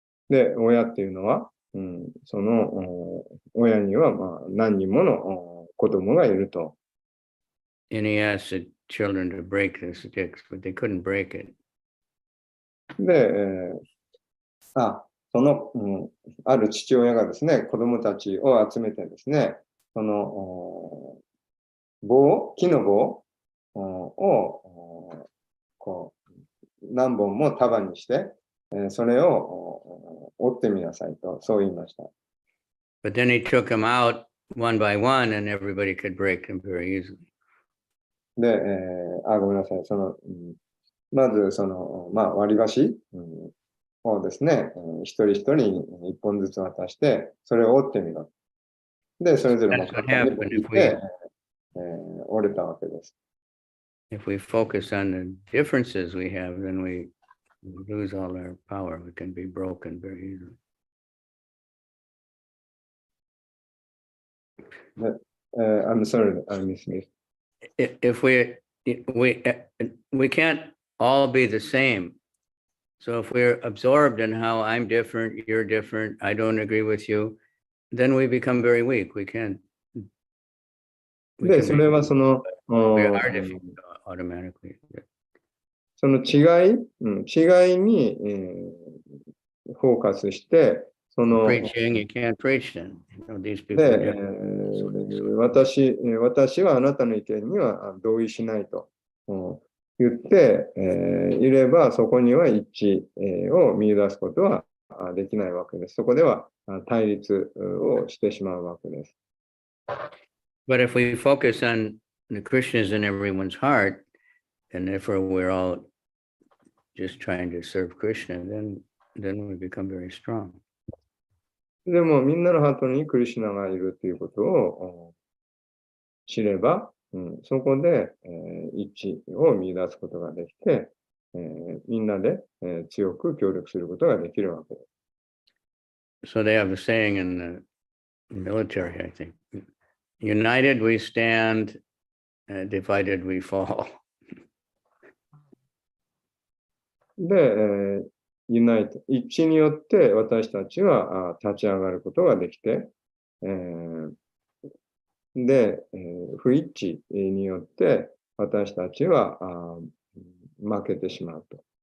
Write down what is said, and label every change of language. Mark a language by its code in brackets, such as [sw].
[ja] で、親っていうのは、その親には何人もの子供がいると。 [en] And he asked the children to break the sticks, but they couldn't break it. [ja] で、その、ある父親がですね、子供たちを集めてですね、その木の棒をこう何本も束にして、それを折ってみなさいと、そう言いました。 [en] But then he took them out one by one, and everybody could break them very easily. [ja] で、ごめんなさい。まず、割り箸、をですね、一人一人に一本ずつ渡して、それを折ってみろ。で、それぞれも簡単に折って、折れたわけです。 [en] If we focus on the differences we have, then we lose all our power. We can be broken very easily. I'm sorry, I missed it. If we can't all be the same. So if we're absorbed in how I'm different, you're different, I don't agree with you, then we become very weak. We can't. [ja] で、それはその、 [en] we are different automatically. [ja] その違いに、フォーカスして、その、 [en] preaching, you can't preach then. You know, these people [ja] で、私はあなたの意見には同意しないと言っていれば、そこには一致を見出すことはできないわけです。そこでは対立をしてしまうわけです。 [en] But if we focus on the Krishna's in everyone's heart, and therefore we're all just trying to serve Krishna, then we become very strong. [ja] でもみんなのハートにクリシュナがいるということを知れば、そこで、一致を見出すことができて、みんなで、強く協力することができるわけです。 [en] So they have a saying in the military, I think, united we stand, divided we fall. [ja] で、ユナイト、一致によって私たちは立ち上がることができて、で、不一致によって私たちは負けてしまうと。